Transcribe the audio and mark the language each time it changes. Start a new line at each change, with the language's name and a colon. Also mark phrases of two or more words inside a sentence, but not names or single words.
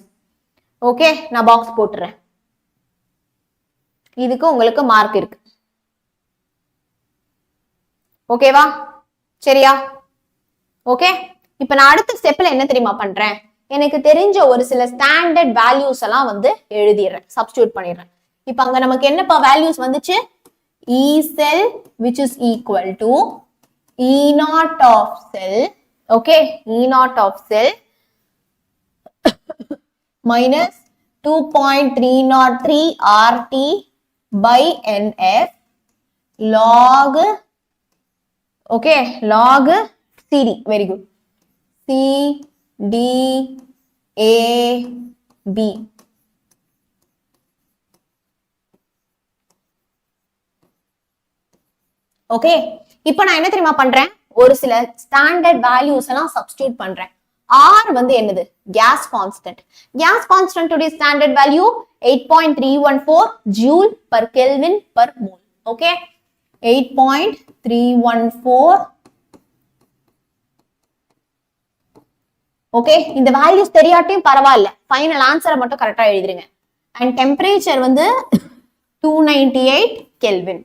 Tamil: ஓகே, நான் பாக்ஸ் போட்டுறேன். இதுக்கு உங்களுக்கு மார்க் இருக்கு. ஓகேவா, சரியா? ஓகே, இப்ப நான் அடுத்த ஸ்டெப்ல என்ன தெரியுமா பண்றேன், எனக்கு தெரிஞ்ச ஒரு சில
English: standard values
Tamil: எல்லாம் வந்து எழுதிடுறேன், சப்ஸ்டிட்யூட் பண்ணிடுறேன். இப்ப அங்க நமக்கு என்னப்பா வேல்யூஸ் வந்துச்சு?
English: E cell which is equal to E0 of cell, okay, E0 of cell minus 2.303 RT by NF log, okay, log CD, very good, C D A B.
Tamil: ஓகே, இப்போ நான் என்ன தெரியுமா பண்றேன், ஒரு சில
English: standard values
Tamil: எல்லாம் சப்ஸ்டிட்யூட் பண்றேன். R வந்து என்னது?
English: gas constant. gas constant
Tamil: உடைய
English: standard value
Tamil: 8.314
English: joule per Kelvin per mole.
Tamil: ஓகே, 8.314. ஓகே, இந்த வேல்யூஸ் தெரியாட்டியும் பரவாயில்ல,
English: final answer
Tamil: மட்டும் கரெக்டா எழுதிருங்க.
English: and temperature
Tamil: வந்து 298 கெல்வின்.